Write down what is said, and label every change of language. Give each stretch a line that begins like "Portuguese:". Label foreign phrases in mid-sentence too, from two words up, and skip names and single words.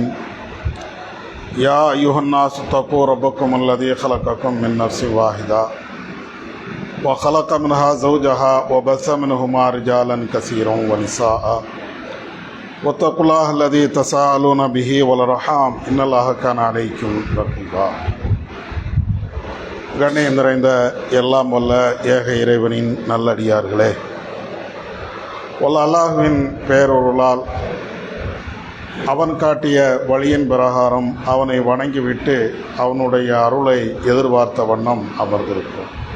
Arabic: يا أيها الناس اتقوا ربكم الذي خلقكم من نفس واحدة وخلق منها زوجها وبث منهما رجالا كثيرا ونساء واتقوا الله الذي تساءلون به والأرحام إن الله كان عليكم رقيبا.
Tamil: கண்ணியம் நிறைந்த எல்லாம் வல்ல ஏக இறைவனின் நல்லடியார்களே, வல்ல அல்லாஹ்வின் பேரொருளால் அவன் காட்டிய வழியின் பிரகாரம் அவனை வணங்கிவிட்டு அவனுடைய அருளை எதிர்பார்த்த வண்ணம் அமர்ந்திருக்கும்.